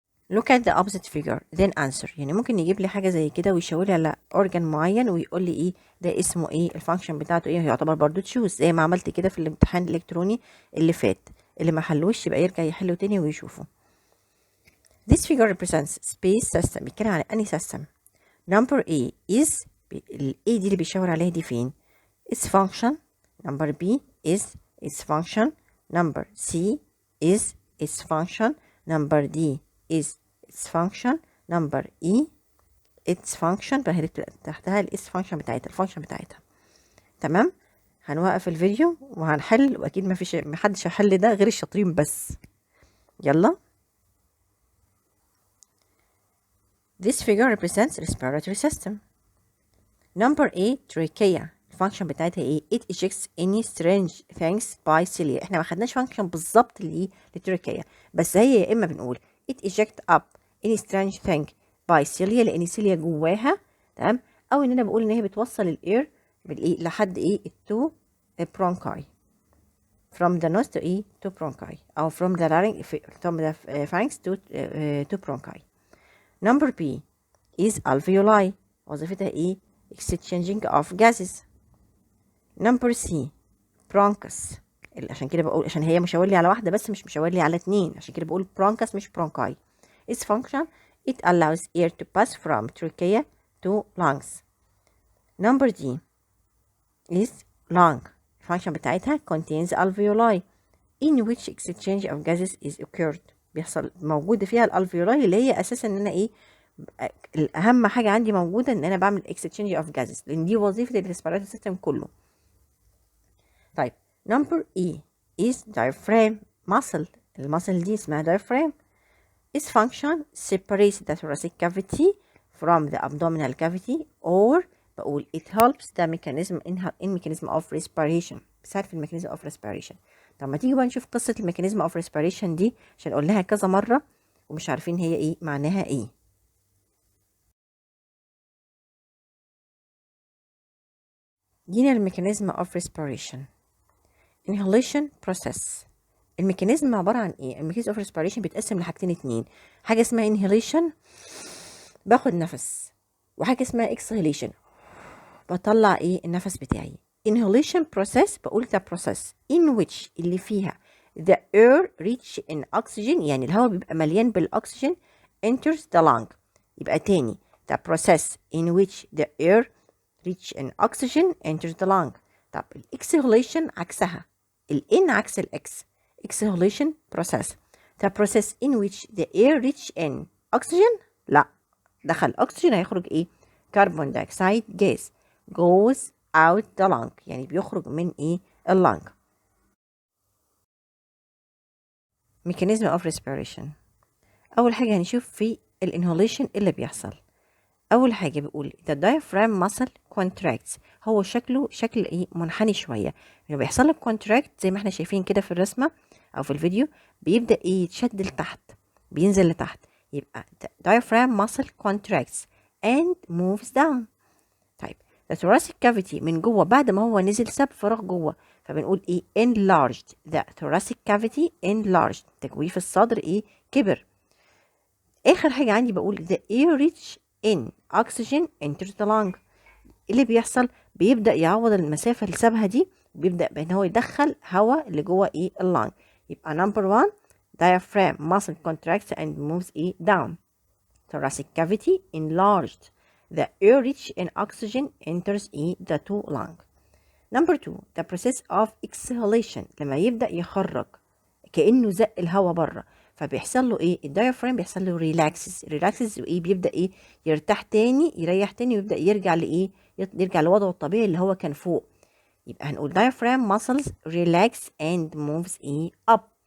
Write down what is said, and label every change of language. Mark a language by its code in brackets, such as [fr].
[en] look at the opposite figure then answer. [ar] يعني ممكن يجيب لي حاجة زي كده ويشاور لي على organ معين ويقول لي ايه ده اسمه ايه، الفانكشن بتاعته ايه، يعتبر برضو تشوز زي ما عملت كده في الامتحان الالكتروني اللي فات. اللي ما حلوش يبقى يرجع يحله تاني ويشوفه. [en] This figure represents space system. [ar] بيتكلم عن انهي system. [en] Number A is [ar] ال A دي اللي بيشاور عليها دي فين؟ [en] its function. Number B is its function. Number C is its function. Number D is its function. Number E its function. [ar] بقى تحتها ال [en] its function [ar] بتاعتها، الفانكشن بتاعتها. تمام؟ هنوقف الفيديو وهنحل، واكيد محدش هيحل ده غير الشاطرين بس. يلا. [en] This figure represents respiratory system. Number A trachea. [ar] الفانكشن بتاعتها ايه؟ [en] it ejects any strange things by cilia. [ar] احنا ما خدناش فانكشن بالظبط للتراكية، بس هي يا اما بنقول [en] it eject up any strange thing by cilia [ar] لان cilia جواها، تمام، او ان انا بقول ان هي بتوصل الاير بالايه لحد ايه التو برونكاي [en] from the nose to [ar] ايه to bronchi او [en] from the larynx from the pharynx to bronchi. Number B is alveoli. [ar] وظيفتها ايه؟ [en] exchanging of gases. Number C bronchus. [ar] عشان كده بقول، عشان هي مشاور لي على واحدة بس مش مشاور لي على اتنين، عشان كده بقول bronchus مش bronchi. [en] Its function it allows air to pass from trachea to lungs. Number D is lung. [ar] الفانكشن بتاعتها [en] contains alveoli in which exchange of gases is occurred. [ar] بيحصل موجودة فيها الالفيولاي اللي هي اساسا ان انا ايه اهم حاجة عندي موجودة ان انا بعمل [en] exchange of gases [ar] لان دي وظيفة الريسبيراتوري سيستم كله. [en] طيب number E is diaphragm muscle. [ar] المسل دي اسمها diaphragm. [en] Its function separates the thoracic cavity from the abdominal cavity or [ar] بقول [en] it helps the mechanism of respiration. [ar] بتساعد في الميكانيزم [en] of respiration. [ar] طب ما تيجي بقى نشوف قصة الميكانيزم of respiration دي عشان اقول لها كذا مرة ومش عارفين هي ايه معناها ايه. جينا الميكانيزم of respiration. [en] inhalation process. [ar] الميكانيزم عبارة عن ايه؟ الميكانيزم [en] of respiration [ar] بيتقسم لحاجتين اتنين، حاجة اسمها inhalation باخد نفس، وحاجة اسمها exhalation بطلع ايه النفس بتاعي. [en] inhalation process بقول the process in which [ar] اللي فيها [en] the air rich in oxygen، [ar] يعني الهواء بيبقى مليان بالاكسجين [en] enters the lung. [ar] يبقى تاني [en] the process in which the air rich in oxygen enters the lung. [ar] طب exhalation عكسها، in عكس الاكس. [en] exhalation process the process in which the air rich in oxygen، [ar] لا دخل [en] oxygen [ar] هيخرج ايه [en] carbon dioxide gas goes out the lung، [ar] يعني بيخرج من ايه اللنج. [en] mechanism of respiration. [ar] اول حاجه هنشوف في الانهوليشن اللي بيحصل. اول حاجه بيقول [en] the diaphragm muscle contracts. [ar] هو شكل ايه منحني شويه، يعني بيحصل له contract زي ما احنا شايفين كده في الرسمه او في الفيديو، بيبدا ايه يتشد لتحت بينزل لتحت. [en] يبقى the diaphragm muscle contracts and moves down. [ar] طيب [en] the thoracic cavity [ar] من جوه بعد ما هو نزل ساب فراغ جوه، فبنقول ايه enlarged. [en] the thoracic cavity enlarged. [ar] تجويف الصدر ايه كبر. اخر حاجه عندي بقول [en] the air rich in oxygen enters the lung. [ar] اللي بيحصل بيبدا يعوض المسافه اللي سابها دي، بيبدا بان هو يدخل هواء اللي جوه ايه اللنج. [en] يبقى number 1 diaphragm muscle contracts and moves ايه down. thoracic cavity enlarged. the air rich in oxygen enters the two lung. Number 2 the process of exhalation. [ar] لما يبدأ يخرج كأنه زق الهواء بره، فبيحصل له ايه الدايفرام بيحصل له ريلاكسز وايه بيبدأ ايه يرتاح تاني يريح تاني ويبدأ يرجع لايه يرجع لوضعه الطبيعي اللي هو كان فوق. يبقى هنقول [en] diaphragm muscles relax and moves ايه up.